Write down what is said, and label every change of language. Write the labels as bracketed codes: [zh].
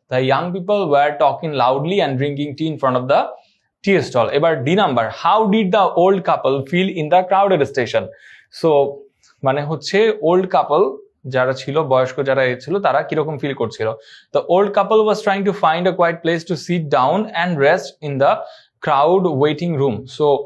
[en] The young people were talking loudly and drinking tea in front of the tea stall. এবার D number, how did the old couple feel in the crowded station? [bn] So মানে হচ্ছে old couple যারা ছিল, বয়স্ক যারা ছিল, তারা কিরকম ফিল করছিল? [en] The old couple was trying to find a quiet place to sit down and rest in the crowd waiting room. So